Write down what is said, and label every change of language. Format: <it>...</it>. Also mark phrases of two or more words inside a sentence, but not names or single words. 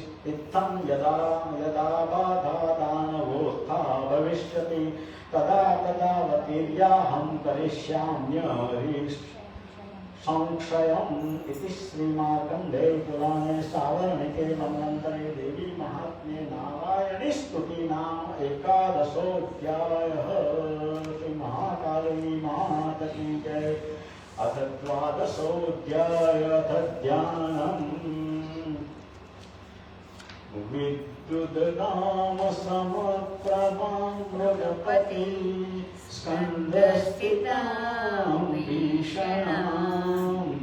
<sa>इत्थं यदा यदा बाधा दानवोत्था भविष्यति तदा तदा वतीर्याहं करिष्याम्य संक्षयम्. इति श्रीमार्कण्डे पुराणे सावर्णिके मन्वन्तरे देवी माहात्म्ये नारायणी स्तुति नाम एकादशोऽध्यायः.</sa> <hi>श्री महाकाली मात की जय.</hi> <sa>अथ द्वादशोऽध्यायः ध्यानम्. विद्युद्नाम समप्रभां मृगपति स्कन्धस्थितां भीषणां</sa>